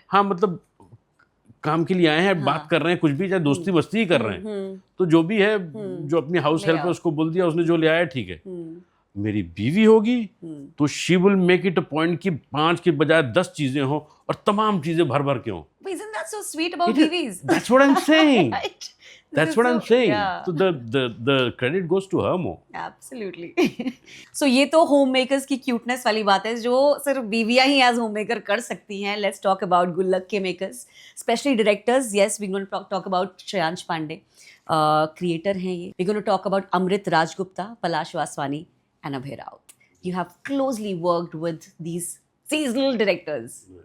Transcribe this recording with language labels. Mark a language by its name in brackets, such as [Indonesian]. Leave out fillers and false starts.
[Hindi] हाँ, मतलब काम के लिए आए हैं, बात कर रहे हैं, कुछ भी, चाहे दोस्ती मस्ती ही कर रहे हैं, तो जो भी है, जो अपनी हाउस हेल्प है उसको बोल दिया, उसने जो ले आया ठीक है। मेरी बीवी होगी तो [English] she will make it a point [Hindi] कि 5 के बजाय 10 चीजें हो और तमाम चीजें भर भर के हो। [English] Isn't that so sweet about BVs? That's what I'm saying. Right? That's what I'm saying. Yeah. So the credit goes to her more. Absolutely. [Hindi] So ये तो होम मेकर्स की क्यूटनेस वाली बात है जो सिर्फ बीवियां ही एज होम मेकर कर सकती हैं। [English] Let's talk about [Hindi] गुल्लक के makers, specially directors. [English] Yes, we're going to talk about Shreyansh Pandey, creator हैं ये. We're going to talk about Amrit Rajgupta, Palash Vaswani and Abhay Raut. You have closely worked with these seasonal directors.